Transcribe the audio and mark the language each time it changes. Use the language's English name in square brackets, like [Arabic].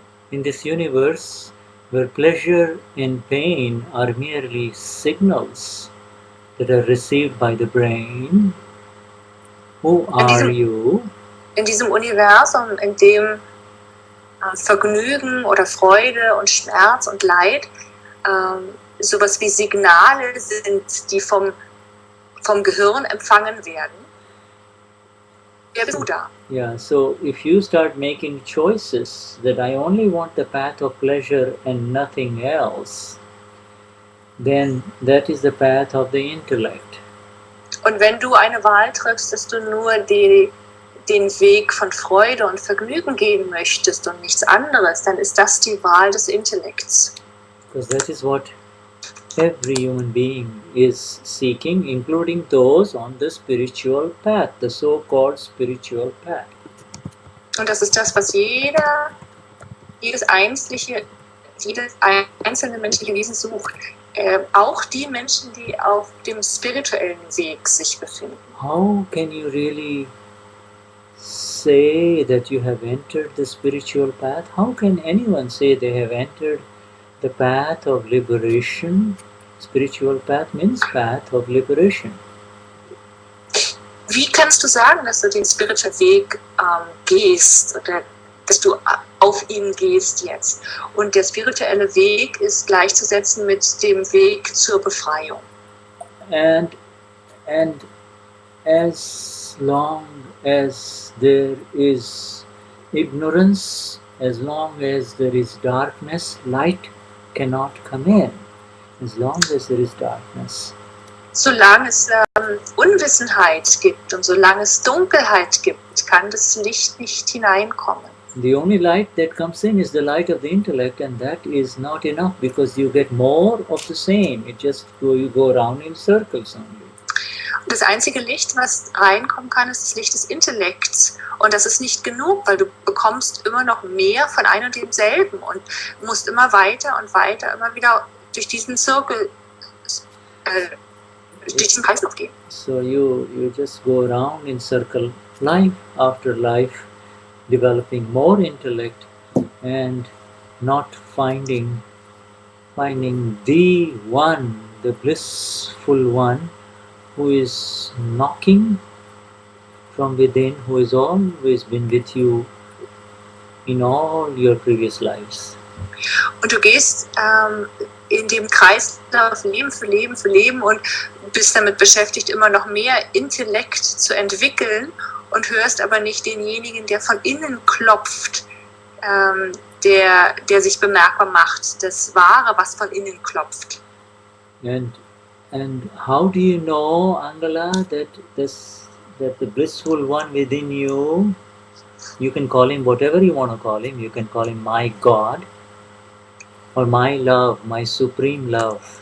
[English] In this universe, where pleasure and pain are merely signals that are received by the brain, who are you? [German] In diesem Universum, in dem Vergnügen oder Freude und Schmerz und Leid sowas wie Signale sind, die vom Gehirn empfangen werden. Wer bist du da? [English] Yeah, so if you start making choices that I only want the path of pleasure and nothing else, then that is the path of the intellect. [German] Und wenn du eine Wahl triffst, dass du nur den Weg von Freude und Vergnügen gehen möchtest und nichts anderes, dann ist das die Wahl des Intellekts. [English] Because that is what every human being is seeking, including those on the spiritual path, the so-called spiritual path. [German] Und das ist das, was jedes einzelne menschliche Wesen sucht. Auch die Menschen, die auf dem spirituellen Weg sich befinden. [English] How can you really say that you have entered the spiritual path? How can anyone say they have entered the path of liberation? Spiritual path means path of liberation. [German] Wie kannst du sagen, dass du den spirituellen Weg gehst oder dass du auf ihn gehst jetzt? Und der spirituelle Weg ist gleichzusetzen mit dem Weg zur Befreiung. [English] And as long as there is ignorance, as long as there is darkness, light cannot come in. As long as there is darkness. [German] Solange es Unwissenheit gibt und solange es Dunkelheit gibt, kann das Licht nicht hineinkommen. [English] The only light that comes in is the light of the intellect, and that is not enough because you get more of the same. You go around in circles only. [German] Das einzige Licht, was reinkommen kann, ist das Licht des Intellekts. Und das ist nicht genug, weil du bekommst immer noch mehr von einem und demselben und musst immer weiter und weiter, immer wieder durch diesen Zirkel, durch diesen Kreislauf gehen. [English] So you just go around in circle, life after life, developing more intellect and not finding the one, the blissful one, who is knocking from within, who has always been with you in all your previous lives. [German] Und du gehst in dem Kreislauf Leben für Leben für Leben und bist damit beschäftigt, immer noch mehr Intellekt zu entwickeln und hörst aber nicht denjenigen, der von innen klopft, der sich bemerkbar macht, das Wahre, was von innen klopft. [English] And how do you know, Angela, that the blissful one within you, you can call him whatever you want to call him. You can call him my God or my love, my supreme love.